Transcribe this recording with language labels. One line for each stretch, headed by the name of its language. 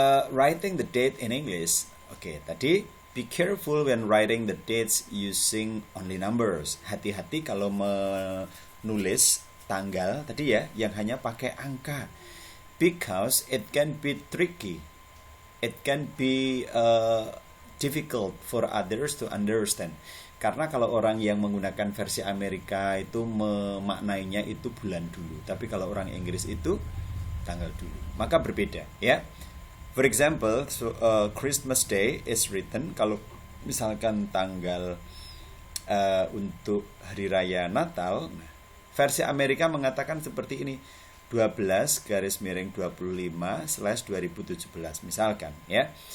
English: Writing the date in English.
Indonesian: Oke, tadi
English: be careful when writing the dates using only numbers.
Indonesian: Hati-hati kalau menulis tanggal tadi ya yang hanya pakai angka.
English: Because it can be tricky. It can be difficult for others to understand.
Indonesian: Karena kalau orang yang menggunakan versi Amerika itu memaknainya itu bulan dulu. Tapi kalau orang Inggris itu tanggal dulu. Maka berbeda ya.
English: For example, Christmas Day is written,
Indonesian: kalau misalkan tanggal untuk Hari Raya Natal, versi Amerika mengatakan seperti ini, 12/25/2017 misalkan ya.